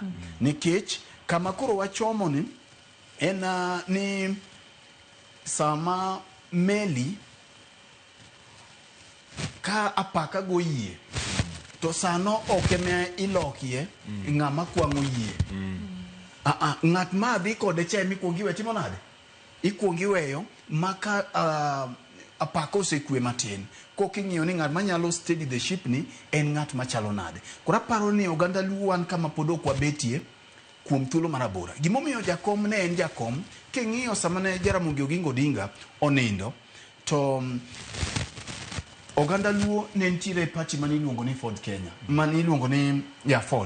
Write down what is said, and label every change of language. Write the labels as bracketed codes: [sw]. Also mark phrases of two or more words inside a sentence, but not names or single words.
[luo] Nikech kama koro wachomo ni en ni sama meli ka apaka go yie to sano okeme ilokie ng'ama kwang'o yie. Ng'at ma dhi kode che mikwongi we timo nade? Ikwongi weyo maka apaka osekwe matin. Koking'iyo ni ng'at manyalo [en] steady the ship [luo] ni en ng'at machalo nade. Kora paro ni oganda luo wan kama pod ok wabetie kuom thuolo marabora. Gimomiyo jakom ne en jakom, king'iyo sama ne Jaramogi Oginga Odinga onindo to oganda luo ne ntiere party maniluongo ni Ford Kenya, maniluongo ni Ford.